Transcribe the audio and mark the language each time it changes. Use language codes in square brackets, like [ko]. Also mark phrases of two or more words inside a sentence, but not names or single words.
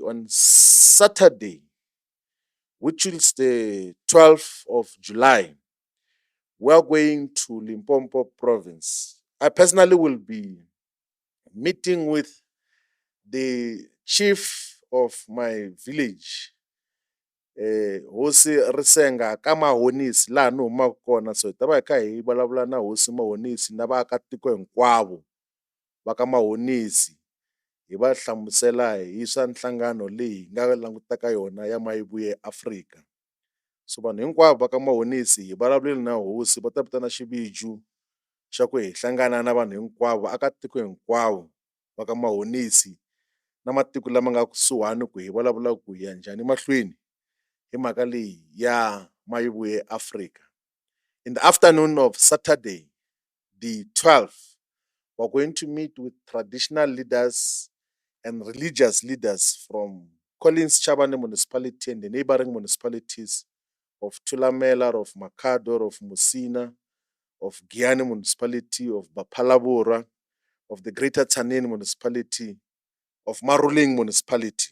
[en] On Saturday, which is the 12th of July, we're going to Limpopo province. I personally will be meeting with the chief of my village, [ts] hosi Risenga ka Mahonisi laha ni humaka kona. So ta va hi kha hi vulavula na hosi Mahonisi na vaakatiko hinkwavo va ka Mahonisi, hi va hlamusela hi swa nhlangano leyi hi nga langutaka yona ya Mayibuye Africa. So vanhu hinkwavo va ka Mahonisi hi vulavulile na hosi, va ta vitana xiviju xa ku hi hlangana na vanhu hinkwavo, vaakatiko hinkwavo va ka Mahonisi na matiko lama nga kusuhani ku hi vulavula ku hi ya njhani mahlweni hi mhaka leyi ya Mayibuye Africa. [en] In the afternoon of Saturday, the 12th, we're going to meet with traditional leaders and religious leaders from Collins Chabane municipality and the neighboring municipalities of Thulamela, of Makhado, of Musina, of Giyani municipality, of Baphalabora, of the Greater Tzaneen municipality, of Maruling municipality.